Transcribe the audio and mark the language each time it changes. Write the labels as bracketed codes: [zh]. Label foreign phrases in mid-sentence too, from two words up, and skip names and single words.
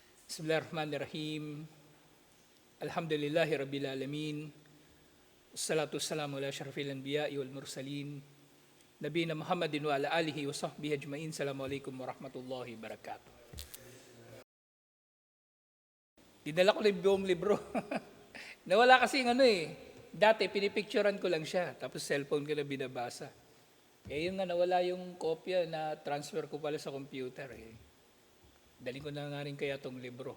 [ar] بسم الله الرحمن الرحيم. الحمد لله رب العالمين. والصلاة والسلام على أشرف الأنبياء والمرسلين. نبينا محمد وعلى آله وصحبه أجمعين. السلام عليكم ورحمة الله وبركاته. [tl] Dinala ko na yung buong libro. Nawala kasi dati pinipicturean ko lang siya, tapos cellphone ko na binabasa. Yung nawala yung kopya na transfer ko pala sa computer Daling ko na nga rin kaya tong libro.